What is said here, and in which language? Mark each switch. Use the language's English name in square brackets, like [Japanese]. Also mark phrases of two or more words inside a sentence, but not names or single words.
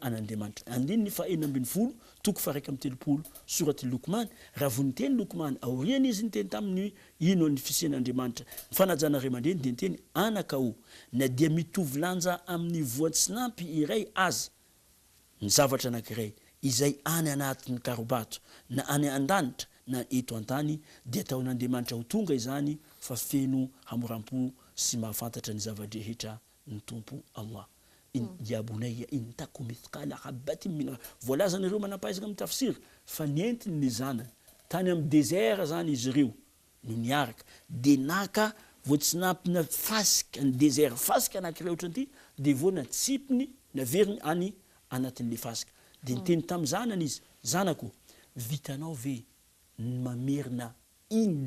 [Malagasy] Andiny ny faha 12 toko faraika amin'ny telopolo soraty Lokman raha vao niteny Lokman aoriana izy niteny tamin'ny ino ny fisian'Andriamanitra ny fanajana ray aman-dreny dia niteny anaka o na dia mitovy lanja amin'ny voatsinampy iray aza ny zavatra anankiray izay any anatin'ny karobato na any an-danitra na eto an-tany dia ataon'Andriamanitra ho tonga izany fa feno hamoram-po sy mahafantatra ny zava-drehetra ny tompo Allah. [Arabic] يَا بُنَيَّ إِنْ تَكُ مِثْقَالَ حَبَّةٍ مِنْ [Malagasy] volazan'ireo manapahizana amin'ny tafsir fa nientiny ny zanany tany amin'ny désert zany izy ireo no niaraka de naka voatsinampina fasika ny désert fasika anankiray ohatran'ity de voana tsipiny naveriny any anatin'le fasika de niteny tamin'ny zanany izy zanako vitanao ve mamerina iny